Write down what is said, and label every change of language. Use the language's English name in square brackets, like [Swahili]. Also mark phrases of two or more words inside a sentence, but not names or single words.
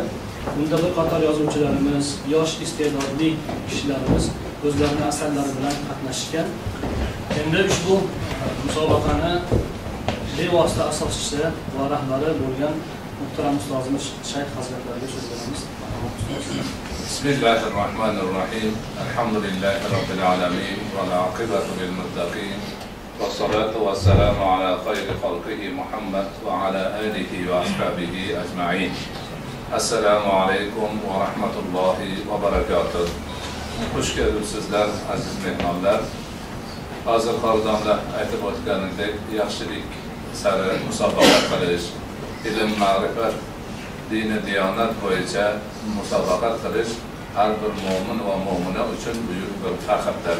[Uzbek] Bunda bir qator yozuvchilarimiz, yosh iste'dodli kishilarimiz o'zlarining asarlari bilan qatnashgan. Endi ushbu musobaqani bevosita asoschisi va rahbari bo'lgan muhtaram ustozimiz Shayx hazratlariga so'z beramiz. [Arabic] بسم الله الرحمن الرحيم. الحمد لله رب العالمين والعاقبة للمتقين. والصلاة والسلام على خير خلقه محمد وعلى آله وأصحابه أجمعين. السلام عليكم ورحمة الله وبركاته. [Uzbek] Xush kelibsizlar aziz mehmonlar. Hozir xonadonlar aytib o'tganidek, yaxshilik sari musobaqa qilish, ilm, ma'rifat, dini, diyonat bo'yicha musobaqa qilish har bir mo'min va mo'mina uchun buyuk bir faxrdir.